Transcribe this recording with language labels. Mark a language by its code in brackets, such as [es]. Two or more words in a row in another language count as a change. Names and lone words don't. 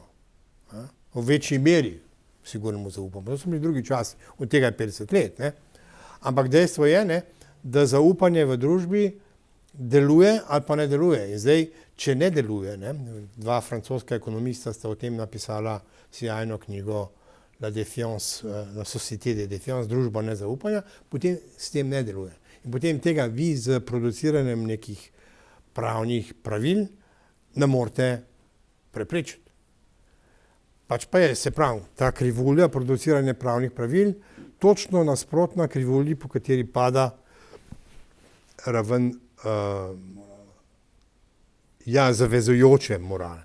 [sl] V večji meri sigurno mu zaupamo. To so bili drugi časi, od tega je 50 let. Ne? Ampak dejstvo je, ne, da zaupanje v družbi deluje ali pa ne deluje. In zdaj, če ne deluje, ne, dva francoska ekonomista sta o tem napisala sjajno knjigo [fr] La défiance, la société de défiance, [sl] družba nezaupanja, potem s tem ne deluje. In potem tega vi z produciranjem nekih pravnih pravil ne morete preprečiti. Pač pa je, se pravi, ta krivulja produciranja pravnih pravil točno nasprotna krivulji, po kateri pada raven zavezujoče morale.